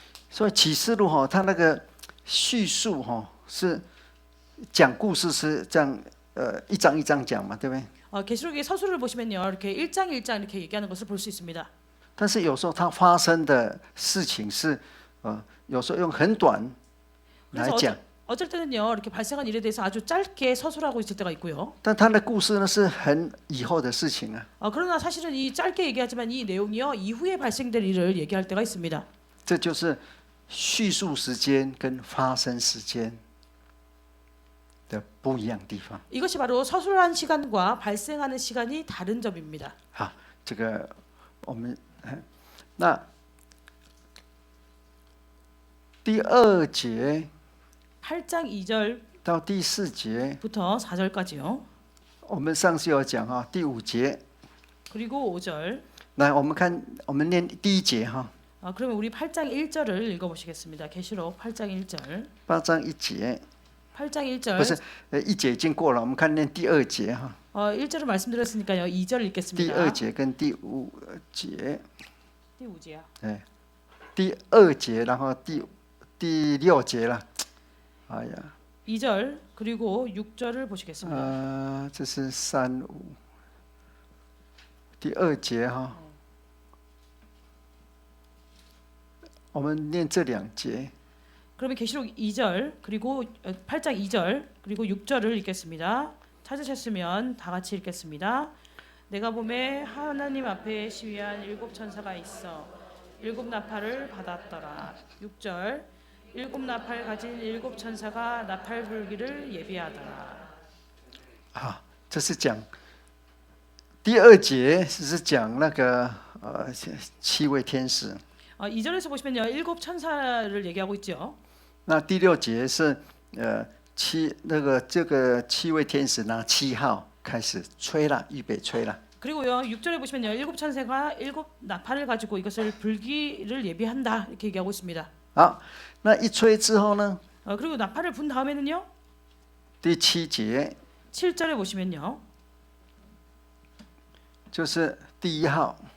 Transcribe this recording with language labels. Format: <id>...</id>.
<zh>所以启示录哈，它那个叙述哈是讲故事是这样，一章一章讲嘛，对不对？</zh> <ko>계시록의 서술을 보시면요, 이렇게 1장 1장 이렇게 얘기하는 것을 볼 수 있습니다.</ko> <zh>但是有时候它发生的事情是，有时候用很短来讲。</zh> <ko>어쩔 때는요, 이렇게 발생한 일에 대해서 아주 짧게 서술하고 있을 때가 있고요.</ko> <zh>但它的故事呢是很以后的事情啊。</zh> <ko>그러나 사실은 이 짧게 얘기하지만 이 내용이요 이후에 발생될 일을 얘기할 때가 있습니다.</ko> <zh>这就是叙述时间跟发生时间的不一样地方。</zh> <ko>이것이 바로 서술한 시간과 발생하는 시간이 다른 점입니다.</ko> <zh>好，这个我们那第2节</zh> <ko>8장 2절부터</ko> <zh>到第4节，</zh> <ko>4절까지요.</ko> <zh>我们上次有讲哈，第5节。</zh> <ko>그리고 5절.</ko> <zh>来，我们看，我们念第1节哈。</zh> <ko>그러면 우리 8장 1절을 읽어보시겠습니다. 계시록 8장 1절.</ko> <zh>8章1节，</zh> <ko>8장 1절.</ko> <zh>不是，1节已经过了，我们看念第2节哈。</zh> <ko>1절을 말씀드렸으니까요. 2절</ko> <zh>第</zh> <ko>읽겠습니다.</ko> <zh>2节跟第5节，第5节啊. 哎，第2节，然后第6节了。哎呀，</zh> <ko>2절 그리고 6절을 보시겠습니다.</ko> <zh>这是3、5，第2节哈。我们念这2节。</zh> <ko>그러면 계시록 2절 그리고 8장 2절 그리고 6절을 읽겠습니다. 찾으셨으면 다 같이 읽겠습니다. 내가 보매 하나님 앞에 시위한 7 천사가 있어 7 나팔을 받았더라. 6절 7 나팔 가진 7 천사가 나팔 불기를 예비하더라.</ko> <zh>啊，这是讲第2节是讲那个7位天使。</zh> <ko>2절에서 보시면요. 7 천사를 얘기하고 있죠.</ko> <zh>那第6节是这个7位天使拿7号开始吹了，预备吹了。</zh> <ko>그리고요. 6절에 보시면요. 7 천사가 7 나팔을 가지고 이것을 불기를 예비한다 이렇게 얘기하고 있습니다.</ko> <zh>好，那一吹之后呢？</zh> <ko>그리고 나팔을 분 다음에는요.</ko> <zh>第7节</zh> <ko>7절에 보시면요.</ko> <zh>就是第1号</zh>